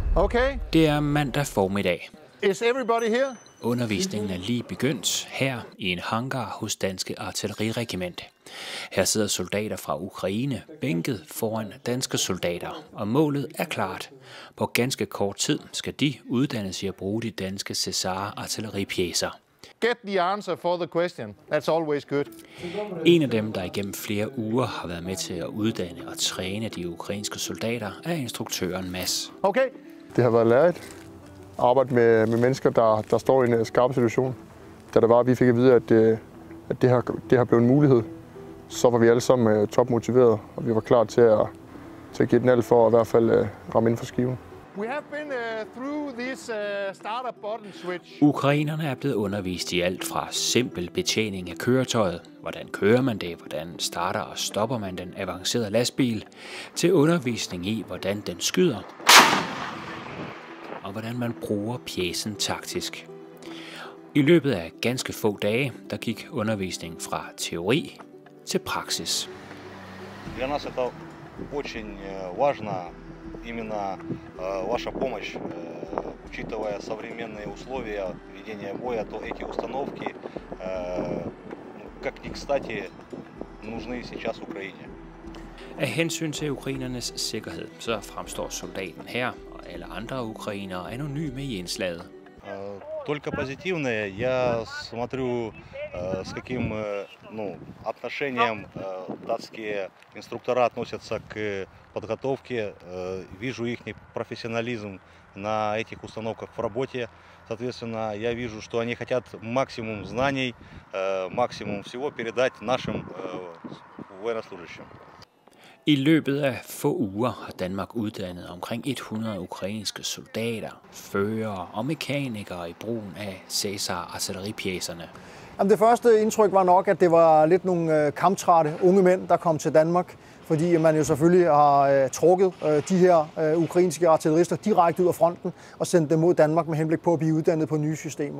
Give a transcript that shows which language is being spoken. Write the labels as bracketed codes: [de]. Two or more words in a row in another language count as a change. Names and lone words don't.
[da] okay? Det er mandag formiddag. [en] Is everybody here? [da] Undervisningen er lige begyndt her i en hangar hos Danske Artilleriregiment. Her sidder soldater fra Ukraine bænket foran danske soldater, og målet er klart. På ganske kort tid skal de uddannes i at bruge de danske Cesar artilleripjæser. [en] Get the answer for the question. That's always good. [da] En af dem, der igennem flere uger har været med til at uddanne og træne de ukrainske soldater, er instruktøren Mads. Okay. Det har været lærerigt at arbejde med mennesker, der står i en skarp situation. Da det var, at vi fik at vide, at det har blevet en mulighed, så var vi alle sammen topmotiverede, og vi var klar til at give den alt for at i hvert fald ramme inden for skiven. We have been through this startup button switch. Ukrainerne er blevet undervist i alt fra simpel betjening af køretøjet, hvordan kører man det, hvordan starter og stopper man den avancerede lastbil, til undervisning i, hvordan den skyder, og hvordan man bruger pjecen taktisk. I løbet af ganske få dage, der gik undervisningen fra teori til praksis. [ru] Для нас это очень важно, именно ваша помощь, учитывая современные условия ведения боя, то эти установки, как ни кстати, нужны сейчас Украине. [da] Af hensyn til ukrainernes sikkerhed, så fremstår soldaten her og alle andre ukrainere anonyme i indslaget. [ru] Только позитивное. Я смотрю, с каким отношением датские инструктора относятся к подготовке. Вижу их профессионализм на этих установках в работе. Соответственно, я вижу, что они хотят максимум знаний, максимум всего передать нашим военнослужащим. [da] I løbet af få uger har Danmark uddannet omkring 100 ukrainske soldater, førere og mekanikere i brugen af Cesar artilleripjæserne. Det første indtryk var nok, at det var lidt nogle kamptrætte unge mænd, der kom til Danmark, fordi man jo selvfølgelig har trukket de her ukrainske artillerister direkte ud af fronten og sendt dem mod Danmark med henblik på at blive uddannet på nye systemer.